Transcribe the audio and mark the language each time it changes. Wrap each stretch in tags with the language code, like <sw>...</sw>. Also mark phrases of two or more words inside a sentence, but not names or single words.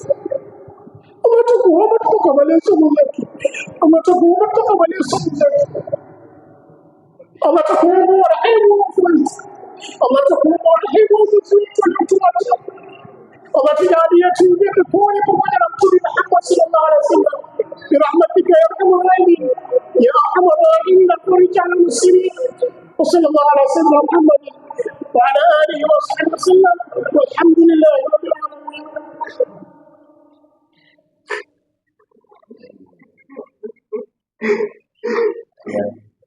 <sw>Allah, tunakuomba tukubalie somo zetu. Allah, tunakuomba tukubalie somo zetu. Allah, tunakuomba warehemu wafuasi. Allah, tunakuomba warehemu wazazi wetu waliotuacha. Allah, tujalie tuingie peponi pamoja na Mtume Muhammad</sw> <ar>صلى الله عليه وسلم برحمتك يا أرحم الراحمين يا أرحم الراحمين رجال مسلمين. وصلى الله على سيدنا محمد وعلى اله وصحبه وسلم والحمد لله رب العالمين.</ar>